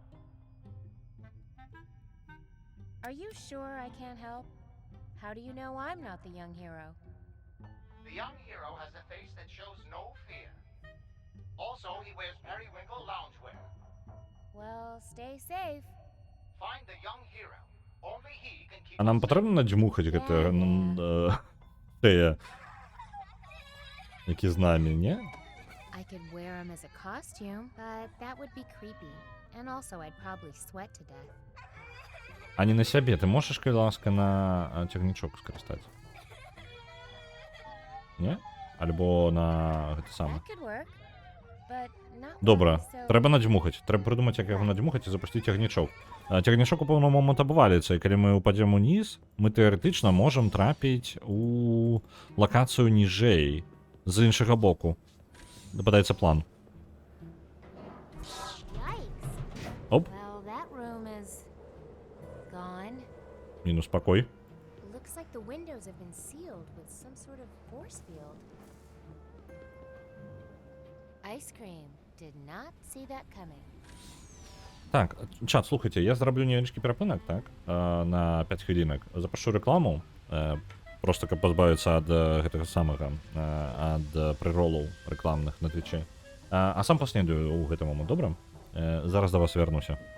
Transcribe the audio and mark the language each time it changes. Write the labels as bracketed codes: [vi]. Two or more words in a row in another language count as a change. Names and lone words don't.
[en] Are you sure I can't help? How do you know I'm not the young hero? The young hero has a face that shows no fear. Also, he wears periwinkle loungewear. Well, stay safe. Find the young hero. Only he can keep [be] А нам патрэбна надзьмухаць гэта Шэя, які з намі, не? [en] I could wear him as a costume, but that would be creepy. And also, I'd probably sweat to death. [be] А не на сябе, ты можаш, калі ласка, на цягнічок скарыстаць? Не? Альбо на гэта самае. [en] That could work, but not [be] Добра, [en] really, so... [be] трэба надзьмухаць. Трэба прыдумаць, як яго надзьмухаць і запусціць цягнічок. Цягнічок у пэўны момант абваліцца, і калі мы ўпадзем уніз, мы тэарэтычна можам трапіць у лакацыю ніжэй, з іншага боку. Падаецца план. Оп. [en] Well, that room is gone. [be] Мінус пакой. [en] Looks like the windows have been sealed with some sort of force field. Ice cream did not see that coming. [be] Так, чат, слухайте, я зраблю невеличкий перапынак, так, на 5 хвілінак. Запашу рекламу, просто каб пазбавіцца ад гэтага самага, ад прыролаў рэкламных на твічы. А сам паснедаю ў гэты момант, добра? Зараз да вас вярнуся.